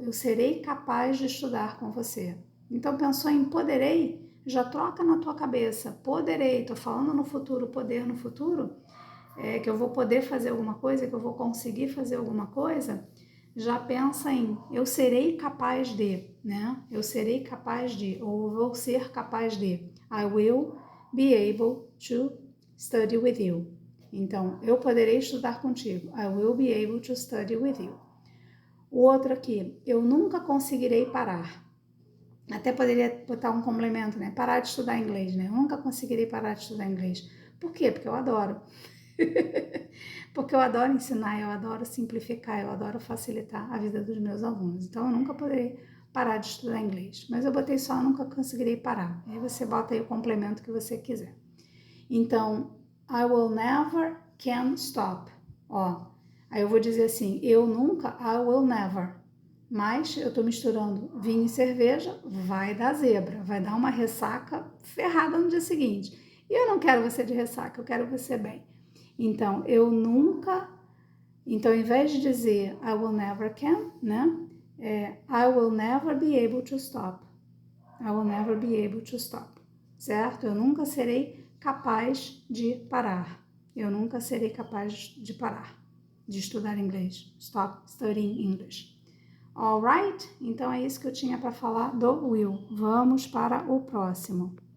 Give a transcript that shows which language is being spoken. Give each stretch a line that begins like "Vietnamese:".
Portuguese: Eu serei capaz de estudar com você. Então, pensou em poderei, já troca na tua cabeça. Poderei, tô falando no futuro, poder no futuro, que eu vou poder fazer alguma coisa, que eu vou conseguir fazer alguma coisa. Já pensa em eu serei capaz de, né? Eu serei capaz de, ou vou ser capaz de.
English: I will be able to study with you.
Portuguese: Então, eu poderei estudar contigo.
English: I will be able to study with you.
Portuguese: O outro aqui, eu nunca conseguirei parar. Até poderia botar um complemento, né? Parar de estudar inglês, né? Eu nunca conseguirei parar de estudar inglês. Por quê? Porque eu adoro. Porque eu adoro ensinar, eu adoro simplificar, eu adoro facilitar a vida dos meus alunos. Então, eu nunca poderei parar de estudar inglês. Mas eu botei só, eu nunca conseguirei parar. Aí você bota aí o complemento que você quiser. Então,
English: I will never can stop.
Portuguese: Aí eu vou dizer assim, eu nunca,
English: I will never.
Portuguese: Mas eu tô misturando vinho e cerveja, vai dar zebra, vai dar uma ressaca ferrada no dia seguinte. E eu não quero você de ressaca, eu quero você bem. Então, eu nunca... Então, ao invés de dizer
English: I will never can,
Portuguese: né?
English: I will never be able to stop. I will never be able to stop.
Portuguese: Certo? Eu nunca serei capaz de parar. Eu nunca serei capaz de parar, de estudar inglês.
English: Stop studying English. Alright?
Portuguese: Então, é isso que eu tinha para falar do will. Vamos para o próximo.